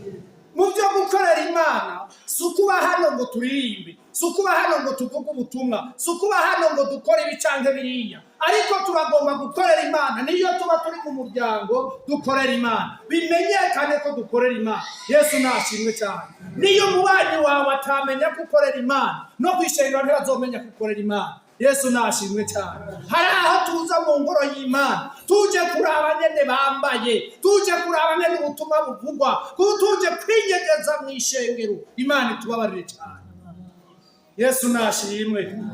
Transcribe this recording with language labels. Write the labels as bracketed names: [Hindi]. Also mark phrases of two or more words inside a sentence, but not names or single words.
[Rundi] Mu byo gukorera Imana si ukuba hano ngo turirimbe, si ukuba hano ngo tuvuge ubutumwa, si ukuba hano ngo dukore ibicange biriya, ariko turagomba gukorera Imana. Niyo tuba turi mu muryango dukorera Imana, bimenyekane ko dukorera Imana. Yesu nashimwe cyane. Niyo mubanyi wawe atamenya ko ukorera Imana, no kwishengera ntibazomenya ko ukorera Imana. Yesu nashimwe cyane. Hari aho tuza mu ngoro y'Imana tuje kuraba nyene bambaye, tuje kuraba nyene ubutumwa buvugwa, tuje kwinyegeza mu ishengero. Imana itubabarire cyane. Yesu nashimwe.